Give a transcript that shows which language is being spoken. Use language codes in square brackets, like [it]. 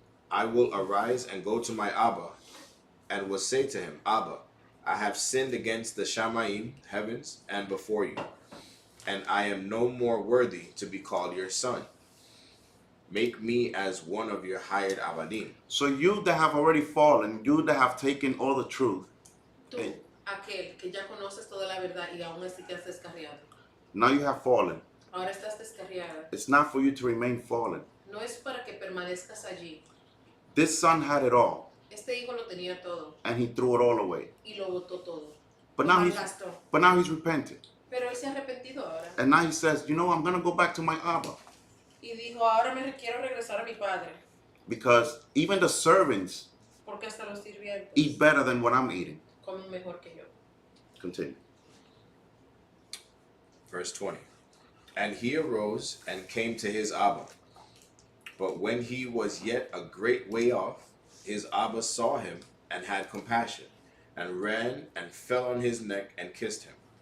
[en] I will arise and go to my Abba, and will say to him, Abba, I have sinned against the Shamayim, heavens, and before you, and I am no more worthy to be called your son. Make me as one of your hired avadim. So you that have already fallen, you that have taken all the truth, [es] Tú, aquel que ya conoces toda la verdad y aún así te has descarriado. [en] now you have fallen. [es] Ahora estás descarriada. [en] It's not for you to remain fallen. [es] No es para que permanezcas allí. [en] This son had it all, [es] Este hijo lo tenía todo [en] and he threw it all away. [es] y lo botó todo. [en] But [es] Lo [en] now he's [es] malgastó. [en] repented. [es] Pero él se ha arrepentido ahora. [en] And now he says, you know, I'm going to go back to my Abba. [es] Y dijo, ahora quiero regresar a mi padre. [en] Because even the servants [es] Porque hasta los sirvientes [en] eat better than what I'm eating. [es] comen mejor que yo. [en] Continue. Verse 20. And he arose and came to his Abba. But when he was yet a great way off, his Abba saw him and had compassion, and ran and fell on his neck and kissed him.